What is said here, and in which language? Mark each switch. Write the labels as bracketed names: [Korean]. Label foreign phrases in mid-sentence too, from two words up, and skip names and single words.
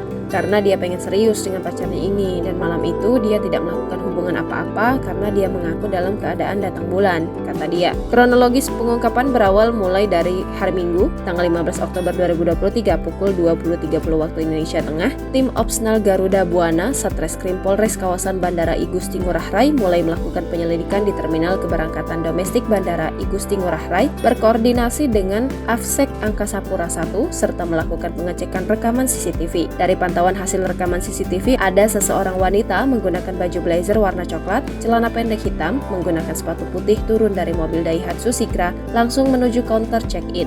[Indonesian] Karena dia pengen serius dengan pacarnya ini, dan malam itu dia tidak melakukan hubungan apa-apa karena dia mengaku dalam keadaan datang bulan, kata dia. Kronologis pengungkapan berawal mulai dari hari Minggu, tanggal 15 Oktober 2023 pukul 20.30 waktu Indonesia Tengah, tim Opsnal Garuda Buana Satreskrim Polres kawasan Bandara I Gusti Ngurah Rai mulai melakukan penyelidikan di Terminal Keberangkatan Domestik Bandara I Gusti Ngurah Rai berkoordinasi dengan Afsek Angkasa Pura I serta melakukan pengecekan rekaman CCTV. Dari pantauan hasil rekaman CCTV, ada seseorang wanita menggunakan baju blazer warna coklat, celana pendek hitam, menggunakan sepatu putih turun dari mobil Daihatsu Sigra langsung menuju counter check-in.